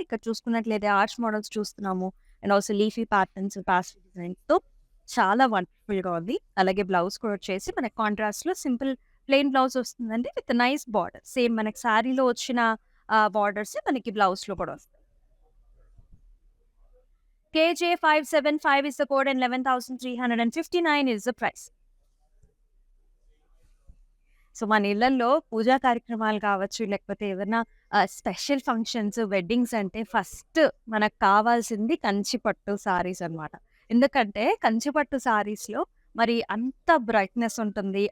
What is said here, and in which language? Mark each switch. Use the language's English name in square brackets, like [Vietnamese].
[Telugu] ఇక్కడ చూసుకున్నట్లయితే arch models చూస్తున్నాము. [English] and also leafy patterns, [Telugu] paisley డిజైన్స్‌తో చాలా వండర్‌ఫుల్‌గా ఉంది. అలాగే బ్లౌజ్ కూడా వచ్చేసి మనకి కాంట్రాస్ట్‌లో సింపుల్ ప్లెయిన్ బ్లౌజ్ వస్తుందండి విత్ నైస్ బార్డర్. సేమ్ మనకి సారీలో వచ్చిన బార్డర్సే మనకి బ్లౌజ్‌లో కూడా వస్తాయి. [English] KJ 575 is the code and 11,359 is the price. [Telugu] So, మన ఇళ్లల్లో పూజా కార్యక్రమాలు కావచ్చు, లేకపోతే ఏదైనా స్పెషల్ ఫంక్షన్స్, వెడ్డింగ్స్ అంటే ఫస్ట్ మనకు కావాల్సింది కంచి పట్టు సారీస్ అనమాట. ఎందుకంటే కంచి పట్టు సారీస్‌లో మరి అంత బ్రైట్‌నెస్ ఉంటుంది.